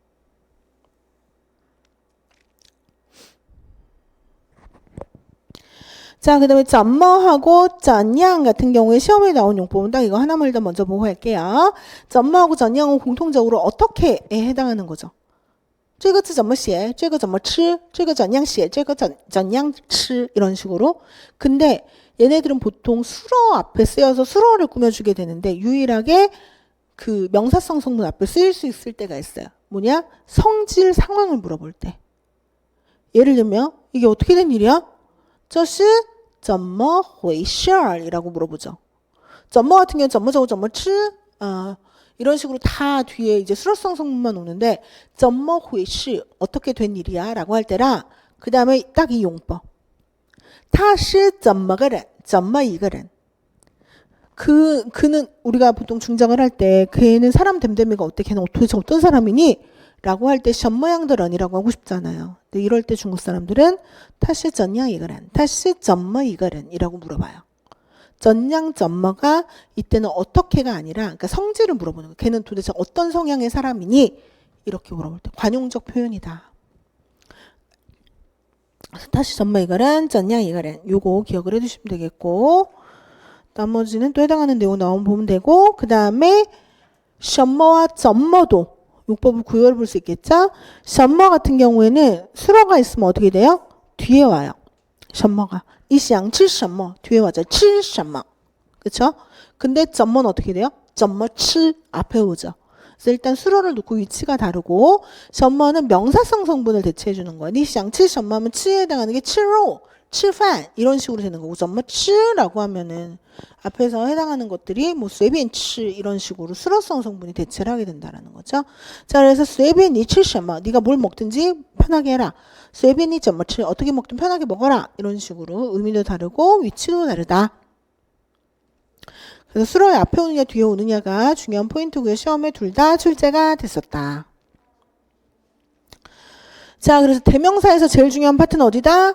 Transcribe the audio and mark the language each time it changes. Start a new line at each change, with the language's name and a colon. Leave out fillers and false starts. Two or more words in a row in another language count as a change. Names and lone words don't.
Korean: 자, 그 다음에 점머하고 전양 같은 경우에 시험에 나온 용법은 딱 이거 하나만 일단 먼저 보고 할게요. 점머하고 전양은 공통적으로 어떻게에 해당하는 거죠?
Chinese: 这个字怎么写?这个怎么吃?这个怎样写? 这个怎样吃?
Korean: 이런 식으로. 근데 얘네들은 보통 수러 앞에 쓰여서 수러를 꾸며주게 되는데 유일하게 그 명사성 성분 앞에 쓰일 수 있을 때가 있어요. 뭐냐? 성질 상황을 물어볼 때. 예를 들면 이게 어떻게 된 일이야?
Chinese: 这是怎么回事
Korean: 이라고 물어보죠. 怎么 같은 경우는
Chinese: 怎么走怎么吃
Korean: 이런 식으로 다 뒤에 이제 수로성 성분만 오는데
Chinese: 怎么回事
Korean: 어떻게 된 일이야 라고 할 때랑 그 다음에 딱 이 용법
Chinese: 他是怎么个人怎么一个人
Korean: 그는 우리가 보통 중장을 할 때 걔는 사람 됨됨이가 어때 걔는 도대체 어떤 사람이니 라고 할 때 션머양들언이라고 하고 싶잖아요. 근데 이럴 때 중국 사람들은
Chinese: 他是怎样一个人他是怎么一个人
Korean: 이라고 물어봐요. 전양 점머가 이때는 어떻게가 아니라 그러니까 성질을 물어보는 거예요. 걔는 도대체 어떤 성향의 사람이니? 이렇게 물어볼 때 관용적 표현이다. 다시 점머 이거는 전양 이거는 요거 기억을 해두시면 되겠고 나머지는 또 해당하는 내용 나오면 보면 되고 그 다음에 션머와 점머도 용법을 구별해 볼 수 있겠죠? 션머 같은 경우에는 수러가 있으면 어떻게 돼요? 뒤에 와요. 션머가
Chinese: 你想吃什么
Korean: 뒤에 와죠. 吃什么 그쵸? 근데 점머는 어떻게 돼요?
Chinese: 怎么吃
Korean: 앞에 오죠. 그래서 일단 수로를 놓고 위치가 다르고 점머는 명사성 성분을 대체해 주는 거예요.
Chinese: 你想吃什么
Korean: 하면 吃에 해당하는 게
Chinese: 吃肉, 吃饭
Korean: 이런 식으로 되는 거고
Chinese: 怎么吃
Korean: 라고 하면은 앞에서 해당하는 것들이 뭐
Chinese: 随便吃
Korean: 이런 식으로 수로성 성분이 대체를 하게 된다라는 거죠. 자, 그래서
Chinese: 随便你吃什么
Korean: 네가 뭘 먹든지 편하게 해라.
Chinese: 随便你怎么吃
Korean: 어떻게 먹든 편하게 먹어라. 이런 식으로 의미도 다르고 위치도 다르다. 그래서 수로의 앞에 오느냐 뒤에 오느냐가 중요한 포인트고요. 시험에 둘 다 출제가 됐었다. 자, 그래서 대명사에서 제일 중요한 파트는 어디다?